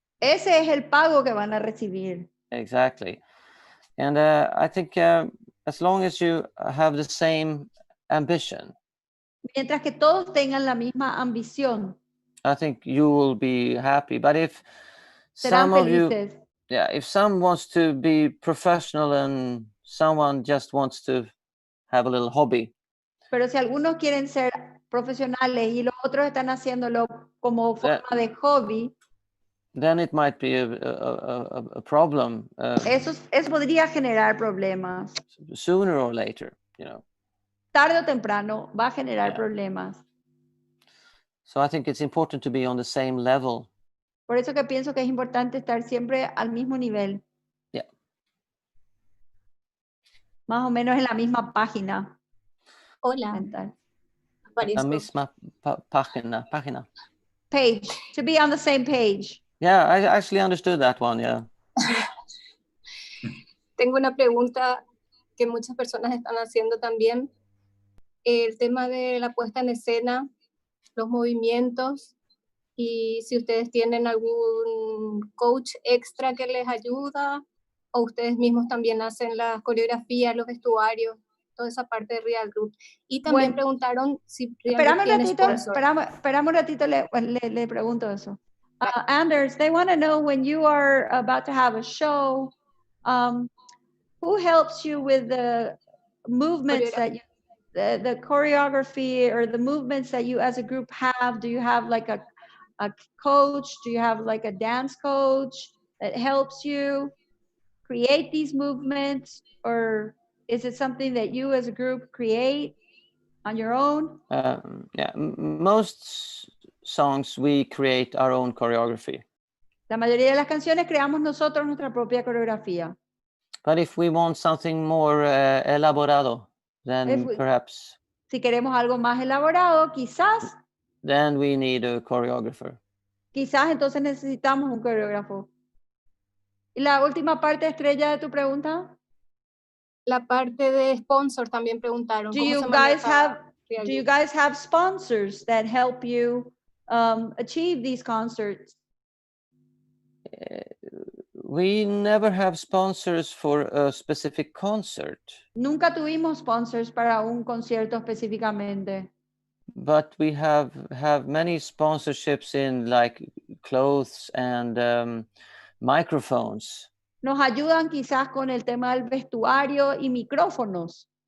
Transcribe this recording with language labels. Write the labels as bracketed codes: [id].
[es] Ese es el pago que van a recibir. [en] Exactly. And I think as long as you have the same ambition, [es] Mientras que todos tengan la misma ambición, [en] I think you will be happy. But if [es] serán [en] some of [es] felices. [en] you, if some wants to be professional and someone just wants to have a little hobby. [es] Pero si algunos quieren ser profesionales y los otros están haciéndolo como forma de hobby, [en] then it might be a problem. [es] Eso podría generar problemas. [en] Sooner or later, you know. [es] Tarde o temprano va a generar problemas. [en] So I think it's important to be on the same level. [es] Por eso que pienso que es importante estar siempre al mismo nivel. [en] Yeah. [es] Más o menos en la misma página. Hola. Mental. La misma página. [en] Page. To be on the same page. Yeah, I actually understood that one, yeah. [es] Tengo una pregunta que muchas personas están haciendo también. El tema de la puesta en escena, los movimientos, y si ustedes tienen algún coach extra que les ayuda, o ustedes mismos también hacen las coreografías, los vestuarios, toda esa parte de Real Group. Y también preguntaron si Real Group tiene sponsor. Esperame un ratito, le pregunto eso. [en] Anders, they want to know when you are about to have a show, who helps you with the movements that you, the choreography or the movements that you as a group have? Do you have like a coach? Do you have like a dance coach that helps you create these movements? Or is it something that you as a group create on your own? Yeah, most songs we create our own choreography. [es] La mayoría de las canciones creamos nosotros nuestra propia coreografía. [en] But if we want something more elaborado, then perhaps. [es] Si queremos algo más elaborado, quizás. [en] Then we need a choreographer. [es] Quizás entonces necesitamos un coreógrafo. ¿Y la última parte, Estrella, de tu pregunta? La parte de sponsor también preguntaron. [en] Do you guys have sponsors that help you achieve these concerts? We never have sponsors for a specific concert. [es] Nunca tuvimos sponsors para un concierto específicamente. [en] But we have many sponsorships in like clothes and microphones. [es] Nos ayudan quizás con el tema del vestuario y micrófonos.